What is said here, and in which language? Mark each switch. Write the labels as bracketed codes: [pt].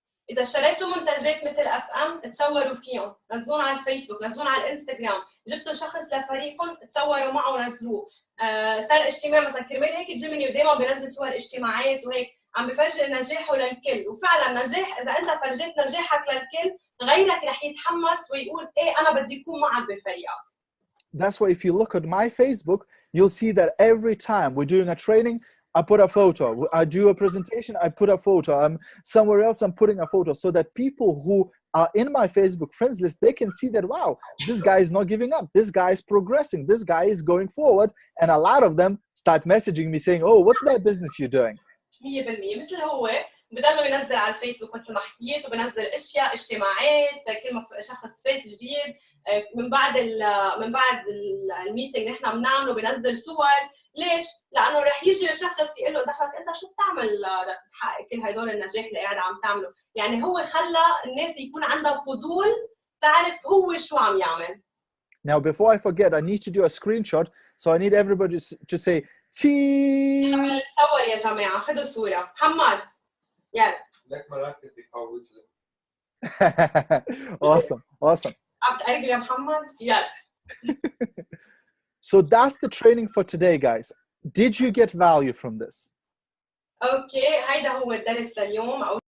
[ar] إذا اشتريتوا منتجات مثل FM تصوروا فيهم، نزلون على الفيسبوك، نزلون على الانستغرام، جبتوا شخص لفريقكم تصوروا معه ونزلوه. صار اجتماع مثلا كرمال هيك جيميني دايما بينزل صور اجتماعات وهيك، عم بفرجي نجاحه للكل، وفعلا نجاح اذا انت فرجيت نجاحك للكل غيرك رح يتحمس ويقول ايه انا بدي اكون معك بفريقك. [en] That's why if you look at my Facebook, you'll see that every time we're doing a training, I put a photo. I do a presentation, I put a photo. I'm somewhere else, I'm putting a photo, so that people who are in my Facebook friends list, they can see that, wow, this guy is not giving up. This guy is progressing. This guy is going forward. And a lot of them start messaging me saying, oh, what's that business you're doing? [ar] 100% مثل هو بضلوا ينزل على الفيسبوك مثل ما حكيت، وبنزل اشياء اجتماعات كل ما شخص فات جديد. من بعد الميتنج نحن بنعمله بنزل صور. ليش؟ لانه رح يجي شخص يقول له دخلك انت شو بتعمل لتحقق كل هدول النجاح اللي قاعد عم تعمله. يعني هو خلى الناس يكون عندها فضول تعرف هو شو عم يعمل. [en] Now, before I forget, I need to do a screenshot, so I need everybody to say cheese. [ar] نصور يا جماعه، خذوا صوره. محمد يلا. لك مراتب بيفوز لك. [en] Awesome. [ar] عم تقرب يا محمد؟ يلا. [en] So that's the training for today, guys. Did you get value from this? [ar] اوكي، هيدا هو الدرس لليوم.